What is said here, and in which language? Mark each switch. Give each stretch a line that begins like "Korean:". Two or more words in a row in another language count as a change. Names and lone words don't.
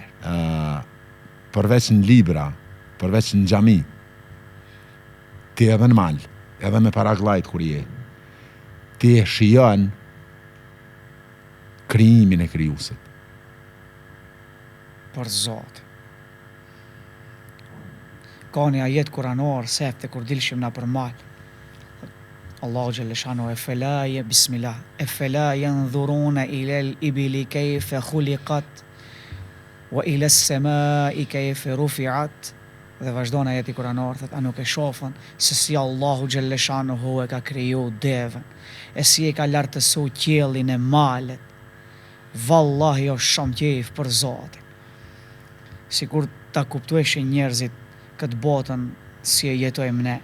Albanian: Përveç në libra, përveç në xhami, ti edhe në mal, edhe me paraglajt kur je, ti e shijon krijimin e krijuesit. Për Zot. Ka një ajet kuranor sefte kur dilshim na për mal.
Arabic: الله جل شأنه بسم الله. أفلا ينظرون إلى الإبل كيف خلقت وإلى السماء كيف رفعت.
Albanian: Dhe vazhdon ajeti kuranor, thot, a nuk e shofën se si
Arabic: الله جل شأنه
Albanian: e ka kriju devën, e si e ka lartësu qiellin e malet. Vallahi është shumë qejf për Zotin. Sikur ta kuptueshin njerëzit këtë botën si e jetojmë ne.